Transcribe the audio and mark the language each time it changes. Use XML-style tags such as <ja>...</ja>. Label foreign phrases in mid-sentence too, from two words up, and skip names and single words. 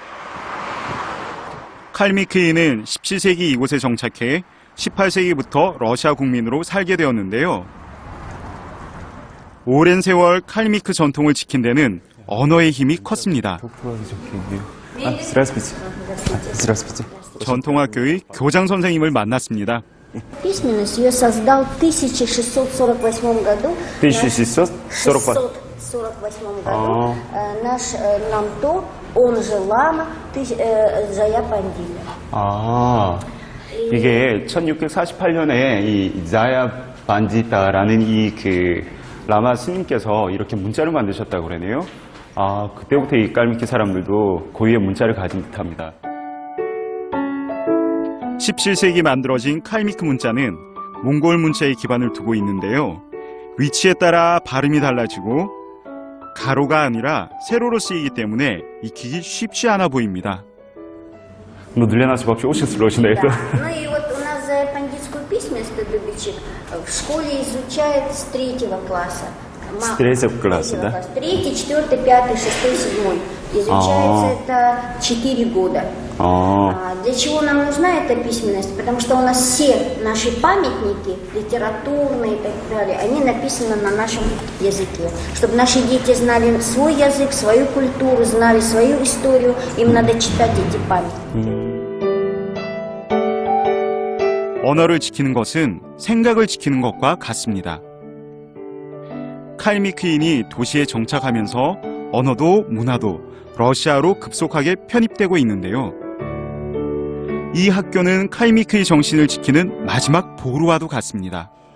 <ko>칼미크이는 17세기 이곳에 정착해 18세기부터 러시아 국민으로 살게 되었는데요. 오랜 세월 칼미크 전통을 지킨 데는 언어의 힘이 컸습니다. 전통학교의 교장 선생님을 만났습니다.</ko> <ru>Письменность ее создал в 1648 году. 1648 году наш Намто, он же Лама Джая Пандит.</ru> <ko>이게 1648년에 이 자야 반지타라는 이 라마 스님께서 이렇게 문자를 만드셨다고 그러네요. 그때부터 이 칼미크 사람들도 고유의 문자를 가진 듯합니다. 17세기 만들어진 칼미크 문자는 몽골 문자의 기반을 두고 있는데요. 위치에 따라 발음이 달라지고 가로가 아니라 세로로 쓰이기 때문에 익히기 쉽지 않아 보입니다.</ko> <ru>Ну, для нас вообще очень сложно это. Ну и вот у нас за пандитскую письменность Дубичик в школе изучает с 3 класса. С 3 класса, да? 3, 4, 5, 6, 7. Изучается это 4 года. Для чего нам нужна эта письменность? Потому что у нас все наши памятники, литературные и так далее, они написаны на нашем языке. Чтобы наши дети знали свой язык, свою культуру, знали свою историю, им надо читать эти памятники.</ru> <ko>언어를 지키는 것은 생각을 지키는 것과 같습니다. 칼미크인이 도시에 정착하면서 언어도 문화도 러시아로 급속하게 편입되고 있는데요. 이 학교는 칼미크의 정신을 지키는 마지막 보루와도 같습니다.</ko>